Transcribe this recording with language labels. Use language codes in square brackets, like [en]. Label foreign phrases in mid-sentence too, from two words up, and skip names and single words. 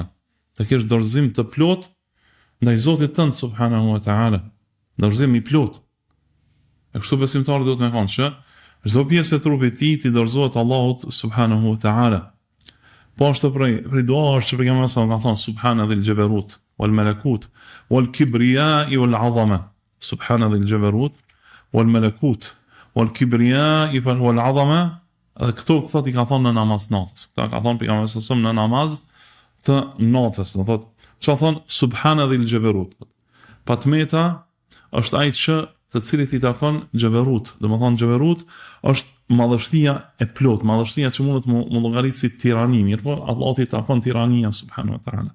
[sq] Të kesh dorëzim të plot ndaj Zotit tënd [ar] سبحانه وتعالى. [sq] Dorëzim i plot. E kështu besimtari duhet me thonë që çdo pjesë e trupit të tij ti dorëzohet Allahut [ar] سبحانه وتعالى. [sq] Po ashtu prej dua është që pejgamberi sa ka thonë [ar] سبحان ذي الجبروت والملكوت والكبرياء والعظمة. سبحان ذي الجبروت والملكوت والكبرياء والعظمة. [sq] Dhe këto thot i ka thonë në namaz natës. Këta ka thonë pejgamberi sa në namaz të natës. Do thotë çfarë thonë [ar] سبحان ذي الجبروت. [sq] Patmeta është ai që të cilit i takon jabarut. Domethënë jabarut është madhështia e plot, madhështia që mundet më llogarit si tirani, mirë po Allahu i takon tirania [ar] سبحانه وتعالى.